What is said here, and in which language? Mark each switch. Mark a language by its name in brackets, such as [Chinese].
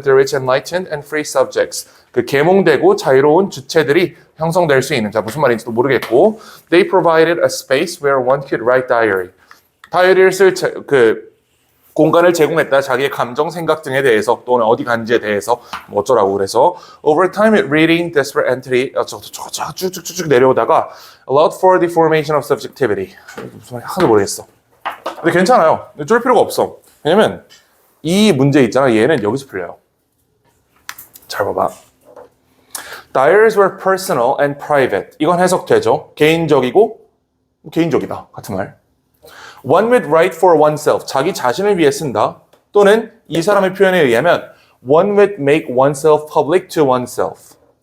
[English] The rich, enlightened, and free subjects. [Korean] 그 계몽되고 자유로운 주체들이 형성될 수 있는. 자, 무슨 말인지도 모르겠고. [English] They provided a space where one could write diary. [Korean] 다이어리를 쓸 공간을 제공했다. 자기의 감정, 생각 등에 대해서 또는 어디 간지에 대해서 뭐 어쩌라고. [English] 그래서 over time reading desperate entity [Korean] 쭉쭉쭉 내려오다가 [English] allowed for the formation of subjectivity. [Korean] 무슨 말인지 하나도 모르겠어. 근데 괜찮아요. 쫄 필요가 없어. 왜냐면 이 문제 있잖아. 얘는 여기서 풀려요. 잘 봐봐. [English] Diaries were personal and private. [Korean] 이건 해석되죠. 개인적이고 개인적이다. 같은 말. [English] One would write for oneself. [Korean] 자기 자신을 위해 쓴다. 또는 이 사람의 표현에 의하면 [English] one would make oneself public to oneself.